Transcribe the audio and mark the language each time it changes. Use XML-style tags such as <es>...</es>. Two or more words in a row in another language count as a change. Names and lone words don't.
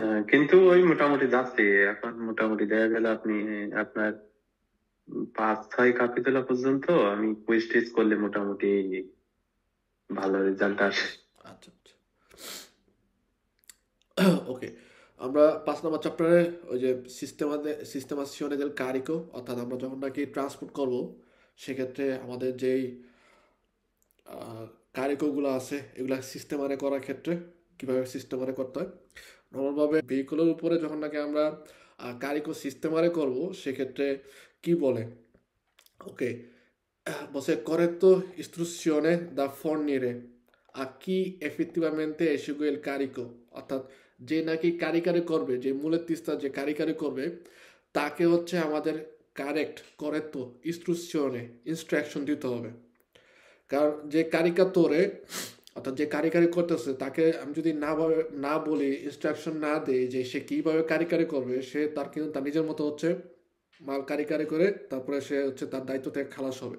<bn>কিন্তু ওই মোটামুটি যাচ্ছে এখন, মোটামুটি দেখা গেল আপনি আপনার 5-6 কাপি তোলা পর্যন্ত আমি কুইজ টিজ করলে মোটামুটি ভালো রেজাল্ট আসে। আচ্ছা আচ্ছা। ওকে। আমরা 5 নম্বর চ্যাপ্টারে ওই যে</bn> <it>sistemazione del carico,</it> <bn>অর্থাৎ আমরা যখন নাকি ট্রান্সপোর্ট করব সেক্ষেত্রে আমাদের যেই কারিকোগুলো আছে এগুলা সিস্টেমারে করার ক্ষেত্রে কিভাবে সিস্টেমারে করতে হয়। নর্মালভাবে ভেহিকলের উপরে যখন নাকি আমরা কারিকো সিস্টেমারে করব সেক্ষেত্রে কি বলে? ওকে,</bn> <it>bosé corretto istruzione da fornire a chi effettivamente esegue il carico,</it> <bn>অর্থাৎ যে নাকি কারিকারি করবে, যে মূলের তিস্তা যে কারিকারি করবে তাকে হচ্ছে আমাদের</bn> <en>correct instruction</en> <bn>ইনস্ট্রাকশন দিতে হবে। কারণ যে কারিকাতরে অর্থাৎ যে কারিকারি করতেছে তাকে আমি যদি না বলি, ইনস্ট্রাকশন না দেই যে সে কীভাবে কারিকারি করবে, সে তার কিন্তু তার নিজের মতো হচ্ছে মাল কারিকারি করে তারপরে সে হচ্ছে তার দায়িত্ব থেকে খালাস হবে।</bn>